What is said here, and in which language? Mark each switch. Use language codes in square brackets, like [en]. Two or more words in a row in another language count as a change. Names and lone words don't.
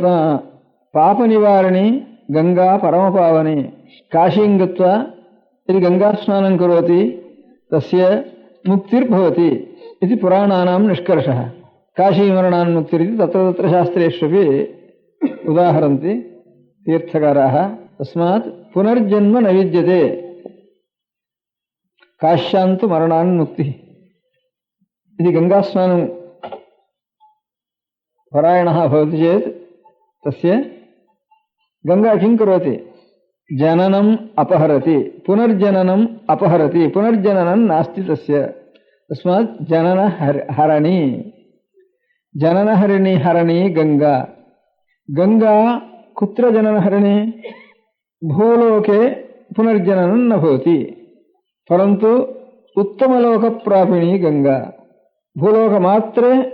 [te] పాపనివారిణి గంగా పరమపావని. [sa] काशीं गत्वा यदि गङ्गा स्नानं करोति तस्य मुक्तिर्भवति इदि पुराणानां निष्कर्षः. काशीमरणान् मुक्तिरिति तत्र तत्र शास्त्रेष्वपि उदाहरन्ति तीर्थकाराः. తస్మాత్ पुनर्जन्म न विद्यते काश्यान्तु मरणान्मुक्तिः इति गङ्गास्नानं परायणः भवति चेत् तस्य गङ्गा किं करोति जननम् अपहरति पुनर्जननम् अपहरति पुनर्जननं नास्ति तस्य तस्मात् जननहरणी जननहरिणी हरणी गंगा गंगा कुत्र जननहरिणी भूलोके पुनर्जननं न भवति परन्तु उत्तमलोकप्रापिणी गंगा भूलोकमात्रे